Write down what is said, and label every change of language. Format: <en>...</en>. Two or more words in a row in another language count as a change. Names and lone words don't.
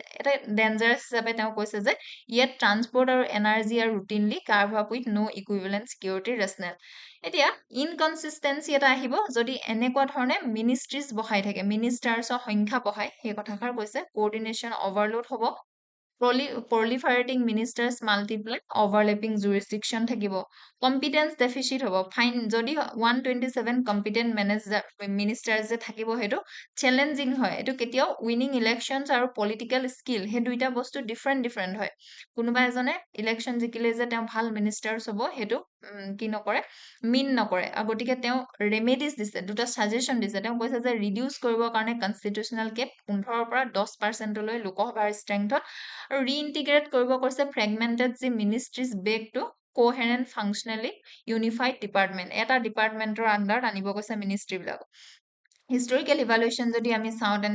<as>এটা ডেঞ্জাৰাছ হিচাপে তেওঁ কৈছে যে ইয়াত ট্ৰান্সপৰ্ট আৰু এনাৰ্জি আৰু</as> <en>routinely carved up with no equivalent security rationale</en> <as>এতিয়া ইনকনচিষ্টেঞ্চি এটা আহিব যদি এনেকুৱা ধৰণে মিনিষ্ট্ৰিজ বহাই থাকে মিনিষ্টাৰ্ছৰ সংখ্যা বহাই সেই কথাষাৰ কৈছে</as> <en>coordination overload</en> <as>হ'ব</as> <en>proliferating ministers multiply overlapping jurisdiction</en> <as>থাকিব</as> <en>competence deficit</en> <as>হ'ব ফাইন যদি</as> <en>127 competent ministers</en> <as>যে থাকিব সেইটো চ্যালেঞ্জিং হয় এটো কেতিয়াও</as> <en>winning elections</en> <as>আৰু</as> <en>political skill</en> <as>হে দুইটা বস্তু ডিফাৰেন্ট হয় কোনোবা এজনে ইলেকশন জিকিলে যে তেওঁ ভাল মিনিষ্টাৰ্ছ হ'ব সেইটো কি নকৰে মিন নকৰে গতিকে তেওঁ ৰেমেডিজ দিছে দুটা ছাজেশ্যন দিছে তেওঁ কৈছে যে ৰিডিউচ কৰিবৰ কাৰণে</as> <en>constitutional cap</en> <as>15 পৰা 10%লৈ লোকসভাৰ ষ্ট্ৰেংথত আৰু ৰিইণ্টিগ্ৰেট কৰিব কৈছে ফ্ৰেগমেণ্টেড যি মিনিষ্ট্ৰিজ</as> <en>back to coherent functionally unified department</en> <as>এটা ডিপাৰ্টমেণ্টৰ আণ্ডাৰত আনিব কৈছে মিনিষ্ট্ৰীবিলাক</as> <en>historical evaluation</en> <as>যদি আমি চাওঁ তেন্তে</as>